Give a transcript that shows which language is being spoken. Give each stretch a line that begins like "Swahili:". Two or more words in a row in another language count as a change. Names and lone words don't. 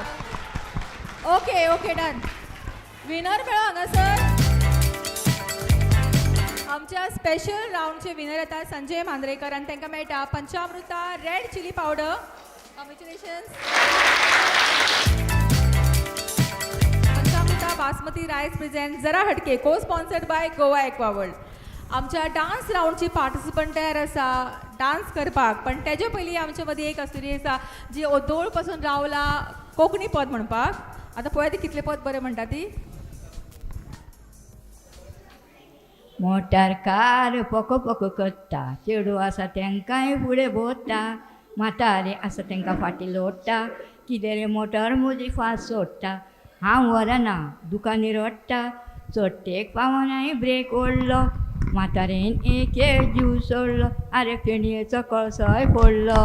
Konkani: ओके, डन. विनर मेळो हांगासर. आमच्या स्पेशल राउंडचे विनर येता संजय मांद्रेकर आनी तांकां मेळटा पंचामृता रेड चिली पावडर. कॉंग्रॅच्युलेशन्स. पंचामृता बासमती
English: rice present
Konkani: जरा हटके,
English: co sponsored by
Konkani: गोवा एक्वा वर्ल्ड. आमच्या डान्स राउंडची पार्टिसिपंट तयार आसा डान्स करपाक, पण तेजे पयलीं आमचे मदीं एक आसुरी आसा जी ओदोळ पासून रावला कोंकणी पद म्हणपाक. आतां पळय ती कितले पद बरें म्हणटा ती. मोटार कार पको करता, चेडू आसा तेंकांय फुडें भोंवता, म्हातारे आसा तेंकां फाटीं लोडटा, कितें रे मोटार म्हजी फास्ट सोडटा, हांव व्हरना दुकानी रडटा, चडटेक पावनाय ब्रेक ओडलो, म्हातारेन एक जीव सोडलो, आरे फेणयेचो कळसोय फोडलो.